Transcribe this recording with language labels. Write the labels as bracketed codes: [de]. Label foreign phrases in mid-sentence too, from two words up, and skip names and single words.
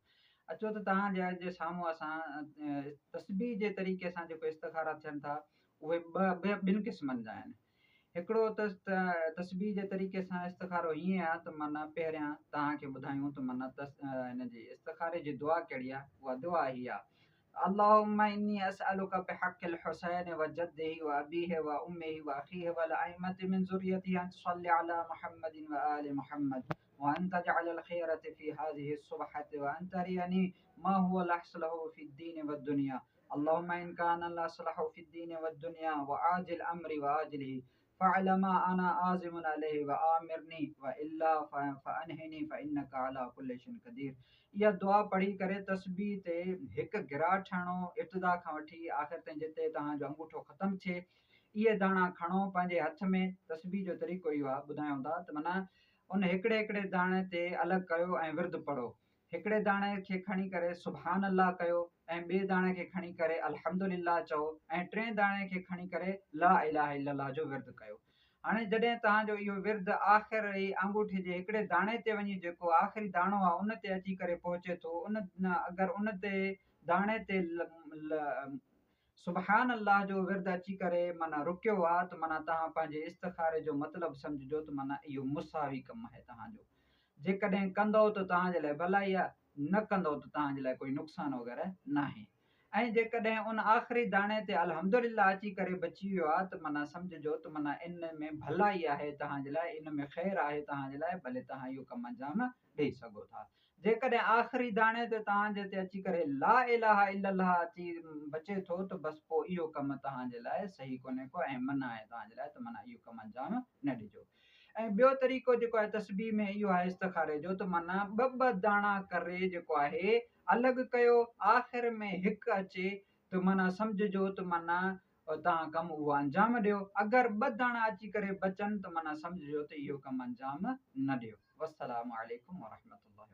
[sd] अचो त तव्हांजे साम्हूं असां तस्बीह जे तरीक़े सां जेको इस्तिखारा थियनि था उहे ॿिनि क़िस्मनि जा आहिनि। हिकिड़ो तस्बीह जे तरीक़े सां इस्तिखारो हीअं आहे त माना पहिरियां तव्हांखे ॿुधायूं त माना हिन जी इस्तिखारे जी दुआ कहिड़ी आहे। उहा दुआ हीअ आहे: [ar] اللهم إني أسألك بحق الحسين وجده وأبيه وأمه وأخيه والأئمة من ذريته أن تصلي على محمد وآل محمد وأن تجعل الخيرة في هذه السبحة وأن تريني ما هو الأصلح في الدين والدنيا. اللهم إن كان الأصلح في الدين والدنيا وعاجل أمري وآجله فعلما أنا عازم عليه وآمرني وإلا فانهني فإنك على كل شيء قدير. [sd] इहा दुआ पढ़ी करे तस्बीह ते हिकु गिराह ठहणो, इब्तिदा खां वठी आख़िर ताईं जिते तव्हांजो अंगूठो ख़तमु थिए, इहे दाणा खणो पंहिंजे हथ में। तस्बीह जो तरीक़ो इहो आहे, ॿुधायूं था त माना उन हिकिड़े हिकिड़े दाणे ते अलॻि कयो ऐं विर्द पढ़ो। हिकिड़े दाणे खे खणी करे [ar] سبحان الله [sd] कयो ऐं ॿिए दाणे खे खणी करे अल्हम्दुलिल्लाह चओ ऐं टें दाणे खे खणी करे [ar] لا إله إلا الله [sd] जो विर्द कयो। हाणे जॾहिं तव्हांजो इहो विर्द आख़िरी अंगूठे जे हिकिड़े दाणे ते वञी जेको आख़िरी दाणो आहे उन ते अची करे पहुचे थो, अगरि उन ते दाणे ते [ar] سبحان الله [sd] जो विर्द अची करे माना रुकियो आहे त माना तव्हां पंहिंजे इस्तिखारे जो मतिलबु सम्झिजो त माना इहो मुसावी कमु आहे तव्हांजो। जेकॾहिं कंदव त तव्हांजे लाइ भलाई आहे, न कंदव त तव्हांजे लाइ कोई नुक़सानु वग़ैरह न आहे। ऐं जेकॾहिं उन आख़िरी दाणे ते अल्हम्दुलिल्लाह अची करे बची वियो आहे त माना सम्झिजो त माना इन में भलाई आहे तव्हांजे लाइ, इन में ख़ैरु आहे तव्हांजे लाइ, भले तव्हां इहो कमु अंजाम ॾेई सघो था। जेकॾहिं आख़िरी दाणे ते तव्हांजे ते अची करे [ar] لا إله إلا الله [sd] अची बचे थो त बसि पोइ इहो कमु तव्हांजे लाइ सही कोन्हे को ऐं मना आहे तव्हांजे लाइ, त माना इहो कमु अंजाम न ॾिजो। ऐं ॿियो तरीक़ो जेको आहे तस्बीह में इहो आहे इस्तिखारे जो त माना ॿ दाणा करे जेको आहे अलॻि कयो, आख़िर में हिकु अचे त माना सम्झिजो त माना तव्हां कमु उहो अंजाम ॾियो। अगरि ॿ दाणा अची करे बचनि त माना सम्झिजो त इहो कमु अंजाम न ॾियो। [ar] والسلام عليكم ورحمة الله.